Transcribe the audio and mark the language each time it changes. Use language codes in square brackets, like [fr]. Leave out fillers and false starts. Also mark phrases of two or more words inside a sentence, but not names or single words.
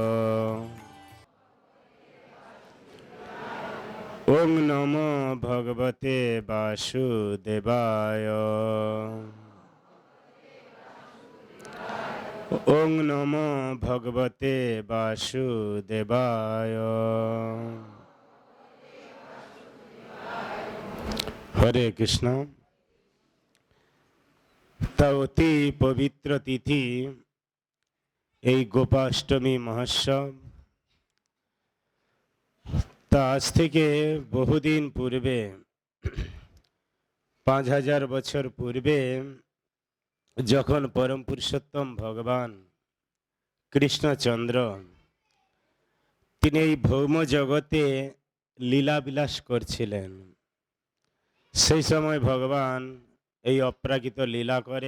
[sa] ওং নমো ভগবতে বাসুদেবায়। ওং নমো ভগবতে বাসুদেবায়। হরে কৃষ্ণ। [bn] তা অতি পবিত্র তিথি এই গোপাষ্টমী মহোৎসব। তা আজ থেকে বহুদিন পূর্বে, 5000 বছর পূর্বে, যখন পরম পুরুষোত্তম ভগবান কৃষ্ণচন্দ্র তিনি এই ভৌম জগতে লীলাবিলাস করছিলেন, সেই সময় ভগবান এই অপ্রাকৃত লীলা করে।